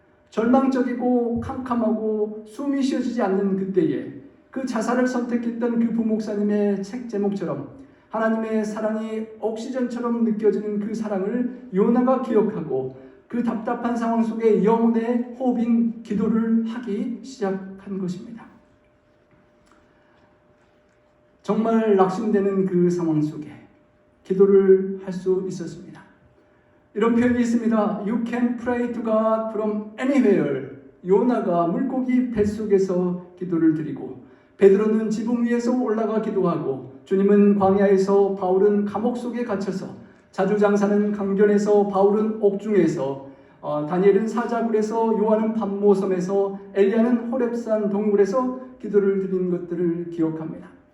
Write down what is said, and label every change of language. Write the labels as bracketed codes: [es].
[ko] 절망적이고 캄캄하고 숨이 쉬어지지 않는 그때에 그 자살을 선택했던 그 부목사님의 책 제목처럼 하나님의 사랑이 옥시전처럼 느껴지는 그 사랑을 요나가 기억하고 그 답답한 상황 속에 영혼의 호흡인 기도를 하기 시작한 것입니다. 정말 낙심되는 그 상황 속에 기도를 할 수 있었습니다. 이런 표현이 있습니다. [en] You can pray to God from anywhere. [ko] 요나가 물고기 뱃속에서 기도를 드리고, 베드로는 지붕 위에서 올라가 기도하고, 주님은 광야에서, 바울은 감옥 속에 갇혀서, 자주장사는 강변에서, 바울은 옥중에서, 다니엘은 사자굴에서, 요한은 밤모섬에서, 엘리야는 호렙산 동굴에서 기도를 드린 것들을 기억합니다.